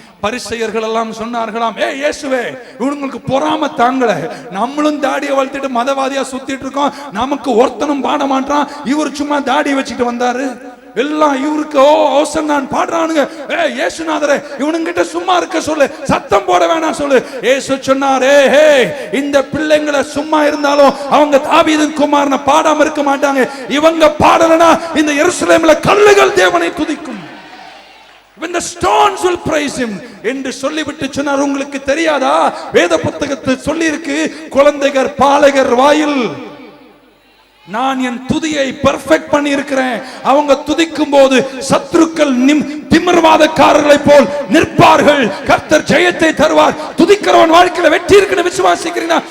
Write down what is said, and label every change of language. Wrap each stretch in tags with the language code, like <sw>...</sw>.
<ta>பரிசேயர்கள் எல்லாம் சொன்னார்களாம், ஏ இயேசுவே, இவங்களுக்கு பொறாம தாங்கல, நம்மளும் தாடியை வளர்த்துட்டு மதவாதியா சுத்திட்டு இருக்கோம், நமக்கு ஒருத்தனும் பாட மாட்டான், இவர் சும்மா தாடி வச்சுட்டு வந்தாரு, எல்லாம் இவருக்கு ஓசன்னான் பாடுறானுங்க. ஏ இயேசுநாதரே, இவனுங்கிட்ட சும்மா இருக்க சொல்லு, சத்தம் போட வேணாம் சொல்லு. இயேசு சொன்னாரே, ஹே, இந்த பிள்ளைங்களை சும்மா இருந்தாலும் அவங்க தாவீதின் குமாரனை பாடாம இருக்க மாட்டாங்க. இவங்க பாடலனா இந்த எருசலேம்ல கல்லுகள் தேவனை துதிக்கும்.</ta> <en>When the stones will praise him</en> <ta>என்று சொல்லிவிட்டு சொன்னார். உங்களுக்கு தெரியாதா? வேத புத்தகத்தில் சொல்லி இருக்கு, குழந்தைகள் பாலகர் வாயில் நான் என் துதியை பெர்ஃபெக்ட் பண்ணி இருக்கிறேன். அவங்க துதிக்கும் போது சத்துருக்கள் திமிர்வாதக்காரர்களை போல் நிற்பார்கள். கர்த்தர் ஜெயத்தை தருவார். துதிக்கிறவன் வாழ்க்கையில வெற்றி இருக்குன்னு விசுவாசிக்கிறீங்களா?</ta>